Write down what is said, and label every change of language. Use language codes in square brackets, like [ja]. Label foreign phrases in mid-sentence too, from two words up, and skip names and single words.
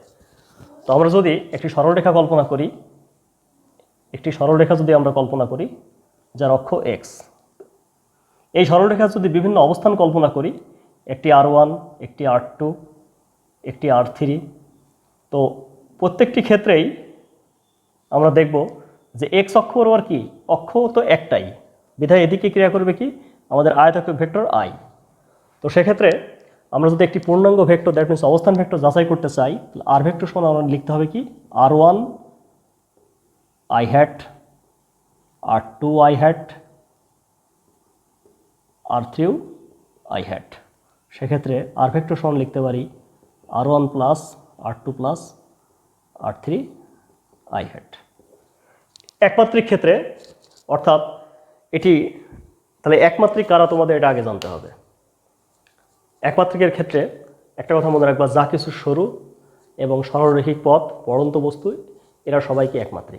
[bn] তো আমরা যদি একটি সরলরেখা কল্পনা করি, যদি আমরা কল্পনা করি যার অক্ষ এক্স, এই সরলরেখা যদি বিভিন্ন অবস্থান কল্পনা করি, একটি R1, একটি R2, একটি R3, তো প্রত্যেকটি ক্ষেত্রেই আমরা দেখব যে এক্স অক্ষ বরাবর কি অক্ষ তো একটাই, বিধায় এদিকে ক্রিয়া করবে কি আমাদের আয়তাকার ভেক্টর আই। তো সেক্ষেত্রে আমরা যদি একটি পূর্ণাঙ্গ ভেক্টর, [en] that means [bn] অবস্থান ভেক্টর যাচাই করতে চাই, তাহলে আর ভেক্টর সমান আমরা লিখতে হবে কি [en] R1 I hat, R2 I hat, R3 I hat। [bn] সেক্ষেত্রে আর ভেক্টর সমান লিখতে পারি R1 প্লাস R2 প্লাস R3 [en] I hat। [bn] একমাত্রিক ক্ষেত্রে, অর্থাৎ এটি তাহলে একমাত্রিক কারা তোমাদের এটা আগে জানতে হবে। একমাত্রিকের ক্ষেত্রে একটা কথা মনে রাখবা, যা কিছু সরু এবং সরলরৈখিক পথ, পড়ন্ত বস্তু, এরা সবাইকে একমাত্রিক।